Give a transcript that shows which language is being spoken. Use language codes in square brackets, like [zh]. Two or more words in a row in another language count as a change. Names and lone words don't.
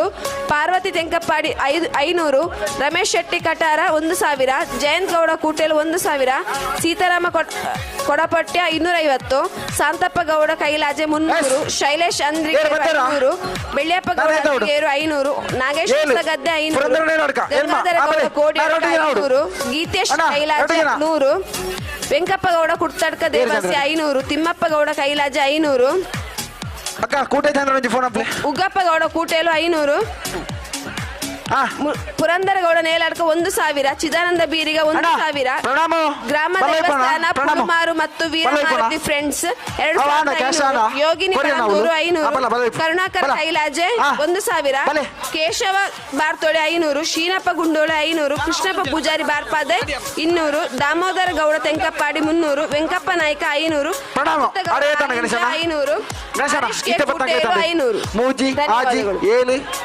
[kn] ಪಾರ್ವತಿ ತೆಂಕಪ್ಪಾಡಿ 500, ರಮೇಶ್ ಶೆಟ್ಟಿ ಕಟಾರ 1000, ಜಯಂತ್ ಗೌಡ ಕೂಟೇಲು 1000, ಸೀತಾರಾಮ ಕೊಡಪಟ್ಯ 250, ಸಾಂತಪ್ಪ ಗೌಡ ಕೈಲಾಜೆ 300, ಶೈಲೇಶ್ ಅಂದ್ರಿಗೆ 500, ಬೆಳ್ಳಿಯಪ್ಪ ಗೌಡ 500, ನಾಗೇಶ್ ಗದ್ದೆ 500, ಗಂಗಾಧರ ಗೌಡ ಕೋಡಿ 500, ಗೀತೇಶ್ ಕೈಲಾಜೆ 100, ವೆಂಕಪ್ಪ ಗೌಡ ಕುಡ್ತಡ್ಕ ದೇವಸ್ಯ 500, ತಿಮ್ಮಪ್ಪ ಗೌಡ ಕೈಲಾಜೆ 500, ಉಗ್ಗಪ್ಪ ಗೌಡ ಕೂಟೇಲು 500, ಪುರಂದರ ಗೌಡ ನೇಲಾಡ್ಕ 1000, ಚಿದಾನಂದ ಬೀರಿಗ 1000, ಗ್ರಾಮ ದೇವಸ್ಥಾನ ಪುಡುಮಾರು ಮತ್ತು ವೀರಮಾರುತಿ ಫ್ರೆಂಡ್ಸ್ 2,500, ಯೋಗಿನಿ ಪರಂದೂರು 500, ಕರುಣಾಕರ ಕೈಲಾಜೆ 1000, ಕೇಶವ ಬಾರ್ತೋಳೆ 500, ಶೀನಪ್ಪ ಗುಂಡೋಳೆ 500, ಕೃಷ್ಣಪ್ಪ ಪೂಜಾರಿ ಬಾರ್ಪಾದೆ 200, ದಾಮೋದರ ಗೌಡ ತೆಂಕಪ್ಪಾಡಿ 300, ವೆಂಕಪ್ಪ ನಾಯ್ಕ 500, 500, 500.